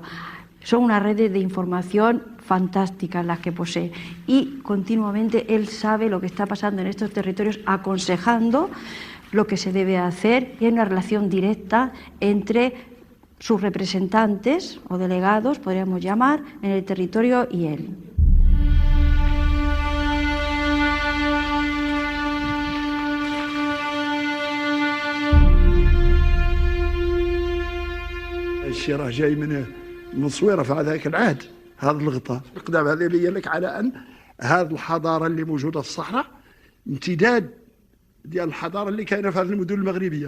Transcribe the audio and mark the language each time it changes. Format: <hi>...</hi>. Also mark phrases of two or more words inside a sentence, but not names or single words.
<es>Son unas redes de información fantásticas las que posee y continuamente él sabe lo que está pasando en estos territorios, aconsejando lo que se debe hacer, y hay una relación directa entre sus representantes o delegados, podríamos llamar, en el territorio y él.</es> <ar>الشيرة جاي من صويرة في هذاك العهد، هذا الغطاء القدام هذا يبين لك على أن هذه الحضارة اللي موجودة في الصحراء امتداد ديال الحضارة اللي كاينة في هذه المدن المغربية.</ar>